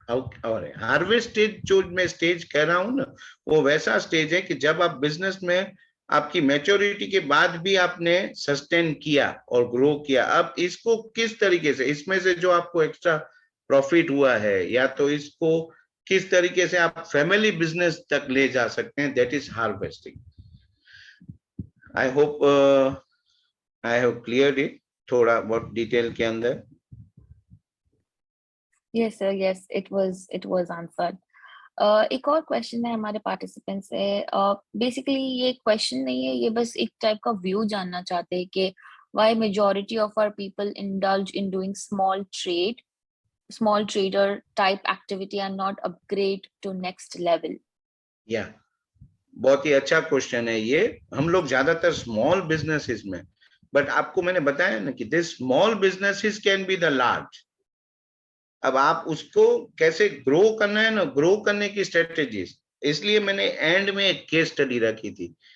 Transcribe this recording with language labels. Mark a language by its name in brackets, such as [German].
[Hindi] और harvest stage जो मैं स्टेज कह रहा हूं ना, वो वैसा स्टेज है कि जब आप बिजनेस में आपकी मैच्योरिटी के बाद भी आपने सस्टेन किया और ग्रो किया, अब इसको किस तरीके से, इसमें से जो आपको एक्स्ट्रा प्रॉफिट हुआ है या तो इसको किस तरीके से आप फैमिली बिजनेस तक ले जा सकते हैं, [English] That is harvesting. I hope I have cleared it [Hindi] थोड़ा बहुत डिटेल के अंदर। [English] Yes, sir. Yes, it was answered. [Hindi] एक और क्वेश्चन है हमारे पार्टिसिपेंट से। बेसिकली ये क्वेश्चन नहीं है, ये बस एक टाइप का व्यू जानना चाहते हैं कि [English] why majority of our people indulge in doing small trader type activity and not upgrade to next level? [Hindi] या बहुत ही अच्छा क्वेश्चन है ये। हम लोग ज्यादातर स्मॉल बिजनेसेस में, बट आपको मैंने बताया ना कि [English] This small businesses can be the large. [Hindi] अब आप उसको कैसे ग्रो करना है ना, ग्रो करने की स्ट्रेटेजीज, इसलिए मैंने एंड में एक केस स्टडी रखी थी।